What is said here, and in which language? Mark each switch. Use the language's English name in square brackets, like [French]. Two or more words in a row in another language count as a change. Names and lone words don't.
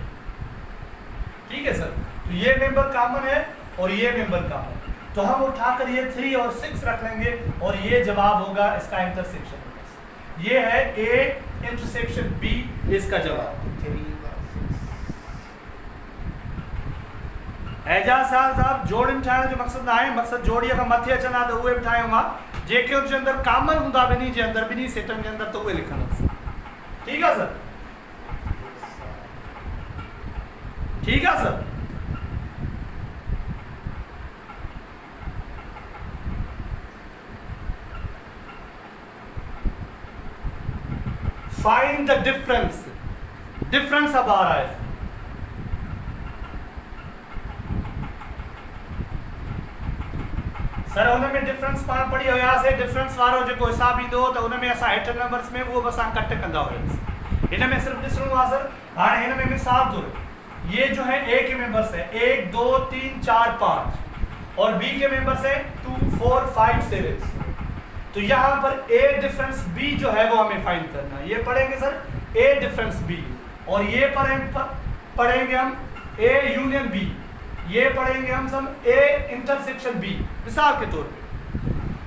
[Urdu] ٹھیک ہے سر، تو یہ [English] member common [Urdu] ہے اور یہ [English] member common [Urdu] ہے، تو ہم اٹھا کر یہ 3 اور 6 رکھ لیں گے اور یہ جواب ہوگا اس کا انٹرسیکشن. یہ ہے [English] A intersection B [Urdu] اس کا جواب. [Sindhi] एजाज साहब जोड़न ठाहिण जो मक़सद ना आहे, मक़सद जोड़ीअ खां मथे अचंदा त उहे बि ठाहियूं जेके उनजे अंदर कॉमन हूंदा ॿिन्ही जे अंदर, ॿिन्ही सेटनि जे अंदर, त उहे लिखंदासीं। [Urdu] ٹھیک ہے سر، ٹھیک ہے سر. [English] find the difference, [Urdu] ڈفرنس اب آ رہا ہے سر, [Sindhi] उनमें डिफरेंस पाण पढ़ी हुयासीं। डिफरेंस वारो जेको हिसाब ईंदो त उनमें असां हेठ नंबर्स में उहो बि असां कट कंदा हुआसीं। हिन में सिर्फ ॾिसणो आहे सर, हाणे हिन में मिसाल तौर [Urdu] یہ جو ہے اے کے ممبرز ہے 1 2 3 4 5 اور بی کے ممبرز ہے 2 4 5 7. تو یہاں پر [English] A difference B [Urdu] جو ہے وہ ہمیں فائنڈ کرنا ہے. یہ پڑھیں گے سر [English] A difference B, [Urdu] اور یہ پڑھیں گے ہم [English] A union B, [Urdu] یہ پڑھیں گے ہم سب [English] A intersection B, [Urdu] مثال کے طور پے.